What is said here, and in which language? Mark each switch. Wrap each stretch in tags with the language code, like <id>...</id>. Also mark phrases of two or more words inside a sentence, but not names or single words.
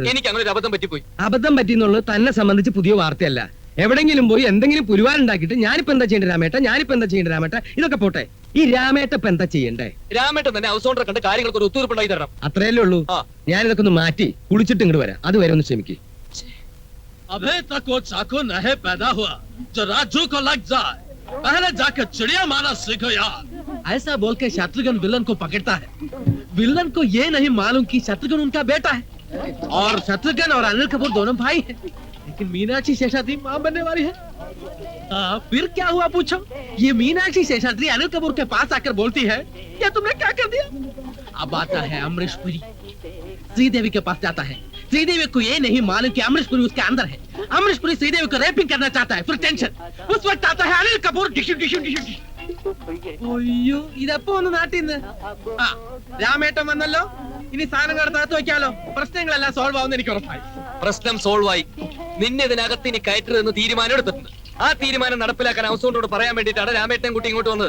<ml>എനിക്ക് അങ്ങനെ ഒരു അബദ്ധം പറ്റിപ്പോയി. അബദ്ധം പറ്റിയെന്നുള്ളത് തന്നെ സംബന്ധിച്ച് പുതിയ വാർത്തയല്ല. എവിടെങ്കിലും പോയി എന്തെങ്കിലും പുരുവാനുണ്ടാക്കിയിട്ട് ഞാനിപ്പോ എന്താ ചെയ്യേണ്ട രാമേട്ട, ഇതൊക്കെ പോട്ടെ. ഈ രാമേട്ട ഇപ്പൊ എന്താ ചെയ്യണ്ടേ? രാമേട്ടൻ തന്നെ</ml> <en>house owner</en> <ml>കണ്ട് കാര്യങ്ങൾക്ക് ഒരു ഒത്തുതീർപ്പുണ്ടായി തരണം. അത്രയല്ലേ ഉള്ളൂ. ഞാൻ ഇതൊക്കെ ഒന്ന് മാറ്റി കുളിച്ചിട്ട് ഇങ്ങോട്ട് വരാം. അതുവരെ ഒന്ന് ക്ഷമിക്ക്.</ml> <hi>अबे तक वो चाकू नहीं पैदा हुआ जो राजू को लग जाए। पहले जाकर चिड़िया मारना सीखो यार। ऐसा बोल के शत्रुघ्न विलन को पकड़ता है। विलन को ये नहीं मालूम कि शत्रुघ्न उनका बेटा है और शत्रुघ्न और अनिल कपूर दोनों भाई हैं। लेकिन मीनाक्षी शेषाद्री मां बनने वाली है। फिर क्या हुआ पूछो? ये मीनाक्षी शेषाद्री अनिल कपूर के पास आकर बोलती है, क्या तुमने क्या कर दिया? अब आता है अमरीश पुरी, श्रीदेवी के पास जाता है। श्रीदेवी को ये नहीं मालूम कि अमरीश पुरी उसके अंदर है। अमरीश पुरी श्रीदेवी को रेपिंग करना चाहता है। फिर टेंशन, उस वक्त आता है अनिल कपूर।</hi> <ml>അയ്യോ, ഇതപ്പോ ഒന്ന് നാട്ടിന്ന്. രാമേട്ടൻ വന്നല്ലോ. ഇനി സാധനങ്ങൾ അടുത്ത് വെക്കാലോ. പ്രശ്നങ്ങളെല്ലാം സോൾവ് ആവുന്ന എനിക്ക് ഉറപ്പായി. പ്രശ്നം സോൾവ് ആയി. നിന്നെ ഇതിനകത്ത് ഇനി കയറ്റരുതെന്ന് തീരുമാനം എടുത്തിട്ടുണ്ട്. ആ തീരുമാനം നടപ്പിലാക്കാൻ</ml> <en>house owner</en> <ml>പറയാൻ വേണ്ടിയിട്ടാണ് രാമേട്ടൻ കുട്ടി ഇങ്ങോട്ട് വന്നത്.</ml>